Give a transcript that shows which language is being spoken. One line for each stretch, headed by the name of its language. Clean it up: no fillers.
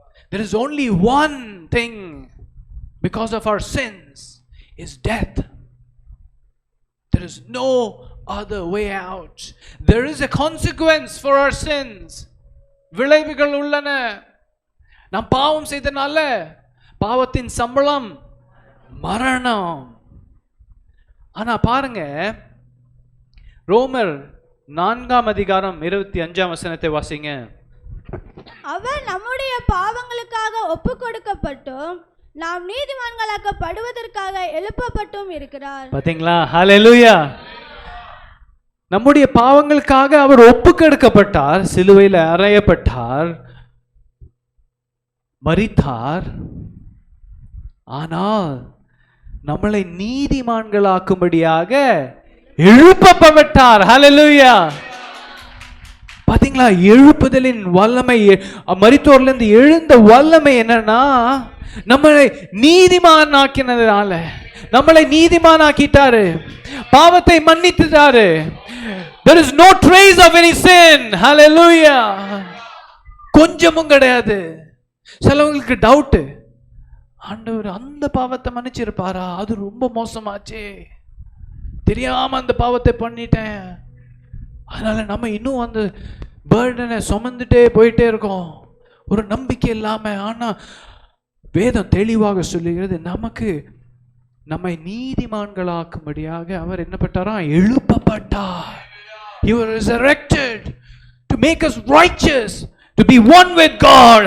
English: There is only one thing because of our sins is death. There is no other way out. There is a consequence for our sins.
Tamil: விளைவுகள் உள்ளன. நாம் பாவம் செய்தனால பாவத்தின் சம்பளம் மரணம். ஆனா பாருங்க, ரோமர் 4ஆம் அதிகாரம் 25ஆம் வசனத்தை வாசிங்க. அவர் நம்முடைய பாவங்களுக்காக ஒப்பு கொடுக்கப்பட்டும் நாம் நீதிமான்களாக்கப்படுவதற்காக எழுப்பப்பட்டும் இருக்கிறார். பாத்தீங்களா? ஹல்லேலூயா. நம்முடைய பாவங்களுக்காக அவர் ஒப்பு கொடுக்கப்பட்டார், சிலுவையில் அறையப்பட்டார், மரித்தார். ஆனால் நம்மளை நீதிமான்களாக்கும்படியாக எழுப்பப்பட்டார். ஹல்லேலூயா. பாத்தீங்களா? எழுப்புதலின் வல்லமை, மரித்தோரிலிருந்து எழுந்த வல்லமை என்னன்னா, நம்மளை நீதிமானாக்கினதால நம்மளை நீதிமானாக்கிட்டாரு, பாவத்தை மன்னித்துட்டாரு.
English: There is no trace of any sin.
Tamil: Hallelujah. கொஞ்சமும் கிடையாது. சிலவங்களுக்கு டவுட், ஆண்டவர் அந்த பாவத்தை மன்னிச்சிருப்பாரா? அது ரொம்ப மோசமாச்சே, தெரியாம அந்த பாவத்தை பண்ணிட்டேன், அதனால நம்ம இன்னும் அந்த பர்டனை சுமந்துட்டே போயிட்டே இருக்கோம், ஒரு நம்பிக்கை இல்லாம. ஆனா வேதம் தெளிவாக சொல்லுகிறது, நமக்கு நம்மை நீதிமான்களாக்கும்படியாக அவர் என்ன பட்டாரா? எழுப்பப்பட்டார்.
English: He was resurrected to make us righteous, to be one with God.